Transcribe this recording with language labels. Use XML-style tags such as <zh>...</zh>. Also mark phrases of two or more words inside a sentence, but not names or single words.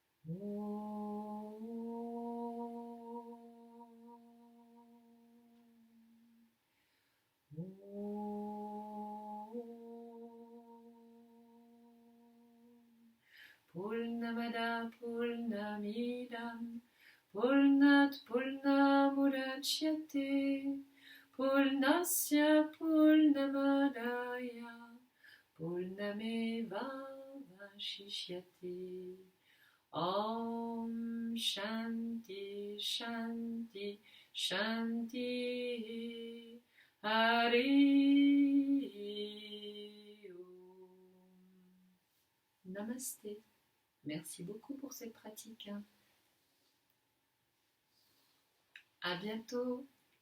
<sa>Purnamada Purnamidam Purnat Purnamudachyate Purnasya Purnamadaya Purnameva Vashishyate. Om Shanti Shanti Shanti Hari Om. Namasté.</sa> <fr>Merci beaucoup pour cette pratique. À bientôt.</fr>